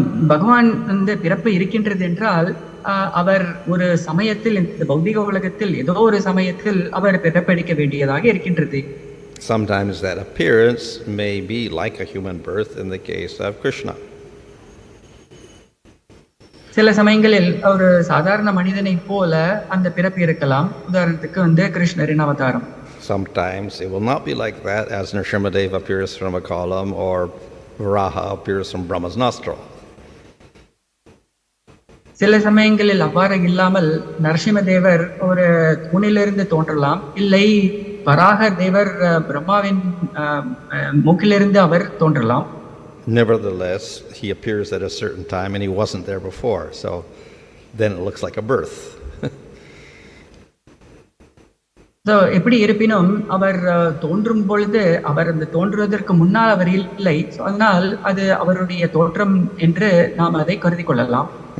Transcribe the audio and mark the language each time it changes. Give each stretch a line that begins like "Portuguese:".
Tamil: பகவான் பிறப்பு இருக்கின்றது என்றால் அவர் ஒரு சமயத்தில் இந்த பௌதிக உலகத்தில் ஏதோ ஒரு சமயத்தில் அவர் பிறப்பெடுக்க வேண்டியதாக இருக்கின்றது.
English: Sometimes that appearance may be like a human birth in the case of Krishna.
Tamil: சில சமயங்களில் ஒரு சாதாரண மனிதனை போல அந்த பிறப்பு இருக்கலாம். உதாரணத்துக்கு கிருஷ்ணரின் அவதாரம்.
English: Sometimes it will not be like that, as Nrsimhadev appears from a column or Varaha appears from Brahma's nostril.
Tamil: சில சமயங்களில் அவ்வாறு இல்லாமல் நரசிம்மதேவர் ஒரு தூணிலிருந்து தோன்றலாம், இல்லை வராக தேவர் பிரம்மாவின் மூக்கிலிருந்து அவர் தோன்றலாம்.
English: Nevertheless, he appears at a certain time and he wasn't there before, so then it looks like a birth.
Tamil: எப்படி இருப்பினும் அவர் தோன்றும் பொழுது அவர் அந்த தோன்றுவதற்கு முன்னால் அவர் இல்லை, அதனால் அது அவருடைய தோற்றம் என்று நாம் அதை கருதி கொள்ளலாம்.